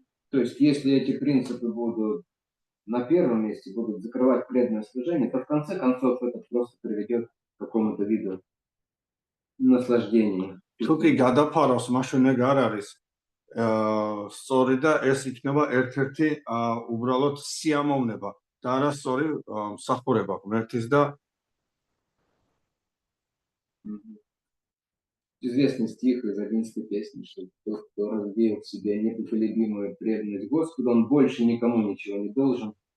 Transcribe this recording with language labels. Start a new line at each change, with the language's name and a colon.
Russian: То есть, если эти принципы будут на первом месте, будут закрывать преданное служение, то в конце концов это просто приведет к какому-то виду наслаждения.
Georgian: თუ კი გადაფაროს, მაშინ ეგ არ არის სწორი და ეს იქნება ერთ-ერთი უბრალოდ სიამოვნება და არა სწორი მსახურება ღმერთის და
Russian: Известный стих из 11 песни, что тот, кто развеял в себе непоколебимую преданность Господу, он больше никому ничего не должен.